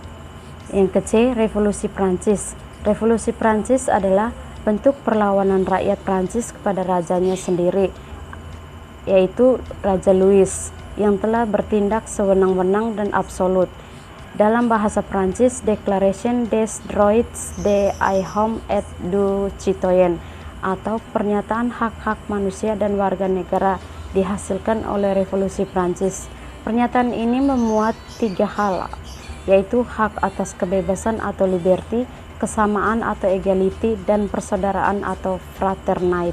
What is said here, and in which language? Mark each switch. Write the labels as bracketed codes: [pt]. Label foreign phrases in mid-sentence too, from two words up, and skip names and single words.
[id] Yang ke-C, Revolusi Prancis. Revolusi Prancis adalah bentuk perlawanan rakyat Prancis kepada rajanya sendiri, yaitu Raja Louis, yang telah bertindak sewenang-wenang dan absolut. Dalam bahasa Prancis, [fr] Declaration des droits de l'homme et du citoyen [id] atau Pernyataan Hak-Hak Manusia dan Warga Negara dihasilkan oleh Revolusi Prancis. Pernyataan ini memuat 3 hal, yaitu hak atas kebebasan atau liberty, kesamaan atau equality, dan persaudaraan atau fraternite.